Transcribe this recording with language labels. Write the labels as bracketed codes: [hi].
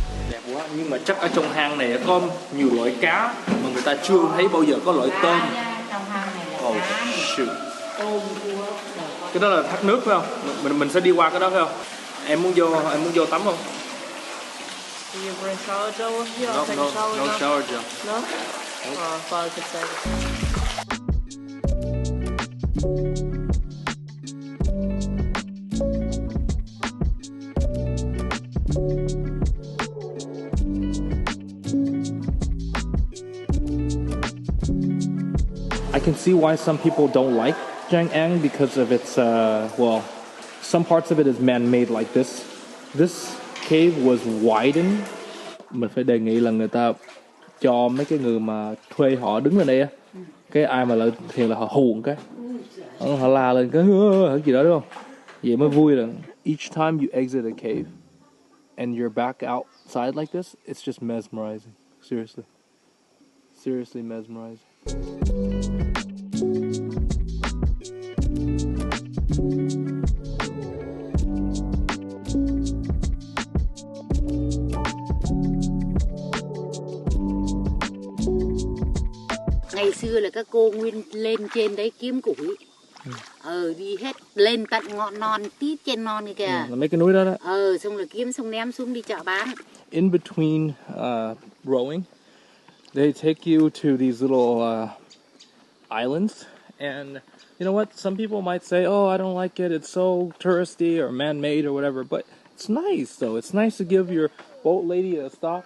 [vi] Đẹp quá, nhưng mà chắc ở trong hang này có nhiều loại cá mà người ta chưa thấy bao giờ có loại tôm. [en] Oh shoot. [vi] Cái đó là thác nước phải không? Mình sẽ đi qua cái đó phải không? Em muốn vô tắm không? [en] Do you bring shower gel with you? I'll take a shower No gel. shower gel. No? I thought I could say it. I can see why some people don't like Trang An because of its, some parts of it is man-made like this. This cave was widened. [vi] Mình phải đề nghị là người ta cho mấy cái người mà thuê họ đứng lên đây á. Cái ai mà lại thiền là họ hù cái. Họ la lên cái gì đó đúng không? Vậy mới vui là [en] each time you exit a cave and you're back outside like this, it's just mesmerizing. Seriously. Seriously mesmerizing. [vi] xưa là các cô nguyên lên trên đấy kiếm củi. Đi hết lên tận ngọn non tít trên non kìa. Là mấy cái núi đó đó. Xong rồi kiếm xong ném xuống đi chợ bán. [en] In between rowing, they take you to these little islands, and you know what? Some people might say, "Oh, I don't like it. It's so touristy or man-made or whatever." But it's nice, though. It's nice to give your boat lady a stop.